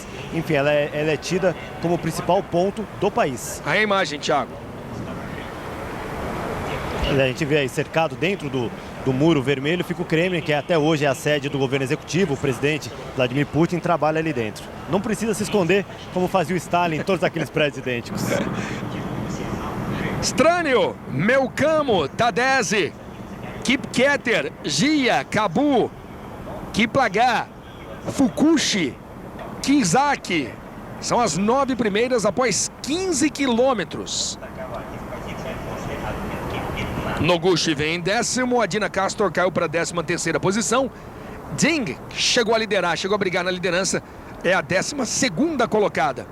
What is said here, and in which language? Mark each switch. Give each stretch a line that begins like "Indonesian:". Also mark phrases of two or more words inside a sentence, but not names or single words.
Portuguese: Enfim, ela é tida como o principal ponto do país. Aí a imagem, Thiago. A gente vê aí cercado dentro do Muro Vermelho, fica o Kremlin, que até hoje é a sede do governo executivo. O presidente Vladimir Putin trabalha ali dentro. Não precisa se esconder como fazia o Stalin em todos aqueles prédios idênticos. Stranion, Melcamo, Tadese, Kipketer, Gia, Kabu, Kiplagat, Fukushi, Kizaki. São as 9 primeiras após 15 quilômetros. Noguchi vem em 10º, a Dina Castro caiu para a 13ª posição. Ding chegou a liderar, chegou a brigar na liderança, é a 12ª colocada.